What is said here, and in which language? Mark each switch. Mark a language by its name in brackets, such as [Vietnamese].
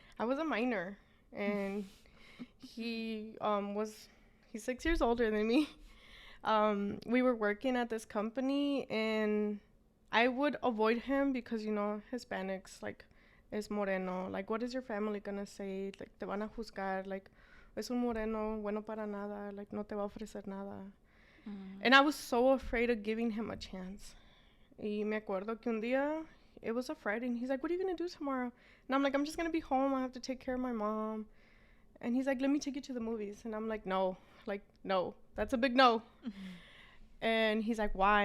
[English] I was a minor, and he's 6 years older than me. We were working at this company, and I would avoid him because, you know, Hispanics, like, [Spanish] es moreno. [English] Like, what is your family gonna say? [Spanish] Like, te van a juzgar. Like, es un moreno, bueno para nada. Like, no te va a ofrecer nada. [English] And I was so afraid of giving him a chance. [Spanish] Y me acuerdo que un día, [English] it was a Friday, and he's like, what are you going to do tomorrow? And I'm like, I'm just going to be home. I have to take care of my mom. And he's like, let me take you to the movies. And I'm like, no, that's a big no. And he's like, why?